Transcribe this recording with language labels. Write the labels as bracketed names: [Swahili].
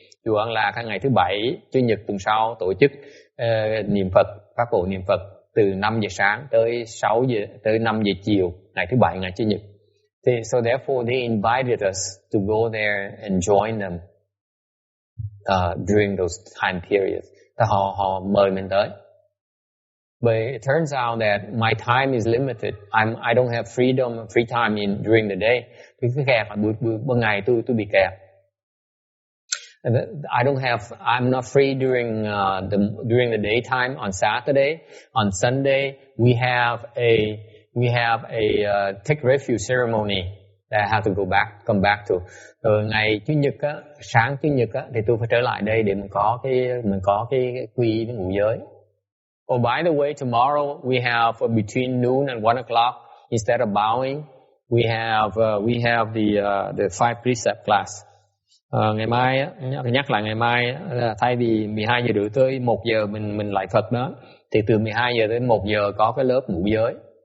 [Vietnamese] Chùa An Lạc ngày thứ Bảy, Chủ nhật tuần sau tổ chức niệm Phật, pháp hội niệm Phật từ 5 giờ sáng tới 6 giờ tới 5 giờ chiều ngày thứ Bảy, ngày Chủ nhật. [English] So therefore they invited us to go there and join them during those time periods. [Vietnamese] Họ mời mình tới. [English] But it turns out that my time is limited. I don't have free time during the day. [Vietnamese] Tôi cứ kẹt, ban ngày tôi bị kẹt. [English] I'm not free during the daytime on Saturday. On Sunday, we have a take refuge ceremony that I have to come back to. [Vietnamese] Rồi ngày Chủ nhật á, sáng Chủ nhật á, thì tôi phải trở lại đây để mình có cái quy y với ngũ giới. [English] Oh, by the way, tomorrow we have between noon and 1 o'clock, instead of bowing, we have the 5 precept class. [Vietnamese] Ngày mai á, nhắc lại ngày mai á, thay vì 12 giờ rưỡi tới 1 giờ mình lại Phật đó, thì từ 12 giờ đến 1 giờ có cái lớp ngũ giới.